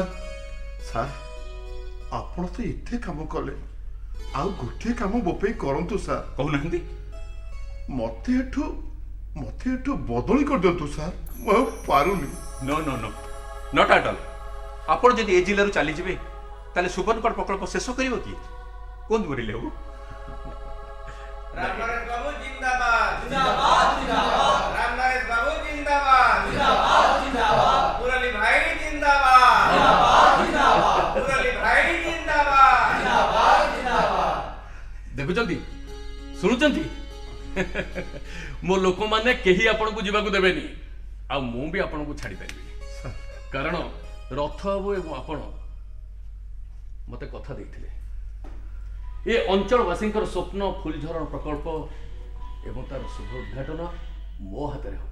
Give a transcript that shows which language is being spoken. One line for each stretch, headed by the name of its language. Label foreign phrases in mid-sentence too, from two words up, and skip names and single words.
Odia: ସାର୍ ଆପଣ ତ ଏତେ କାମ କଲେ, ଆଉ ଗୋଟିଏ କାମ ମୋ ପାଇଁ କରନ୍ତୁ ସାର୍। କହୁନାହାନ୍ତି? ମତେ ଏଠୁ ବଦଳି କରିଦିଅନ୍ତୁ ସାର୍, ମୁଁ ଆଉ ପାରୁନି।
English: no no no, not at all.
Odia: ଆପଣ ଯଦି ଏ ଜିଲ୍ଲାରୁ ଚାଲିଯିବେ ତାହେଲେ ସୁବର୍ଣ୍ଣଗଡ଼ ପ୍ରକଳ୍ପ ଶେଷ କରିବ କି? କୁହନ୍ତୁ ମୁରଲୀ ବାବୁ।
Hindi: राम नरेश बाबू जिंदाबाद जिंदाबाद जिंदाबाद राम नरेश बाबू जिंदाबाद जिंदाबाद जिंदाबाद मुरली भाई जिंदाबाद जिंदाबाद जिंदाबाद मुरली भाई जिंदाबाद जिंदाबाद जिंदाबाद।
Odia: ଦେଖୁଛନ୍ତି, ଶୁଣୁଛନ୍ତି? ମୋ ଲୋକମାନେ କେହି ଆପଣଙ୍କୁ ଯିବାକୁ ଦେବେନି, ଆଉ ମୁଁ ବି ଆପଣଙ୍କୁ ଛାଡ଼ିପାରିବିନି। କାରଣ ରଥ ବାବୁ ଏବଂ ଆପଣ ମତେ କଥା ଦେଇଥିଲେ ଏ ଅଞ୍ଚଳବାସୀଙ୍କର ସ୍ୱପ୍ନ ଫୁଲଝରଣ ପ୍ରକଳ୍ପ ଏବଂ ତାର ଶୁଭ ଉଦ୍ଘାଟନ ମୋ ହାତରେ ହବ।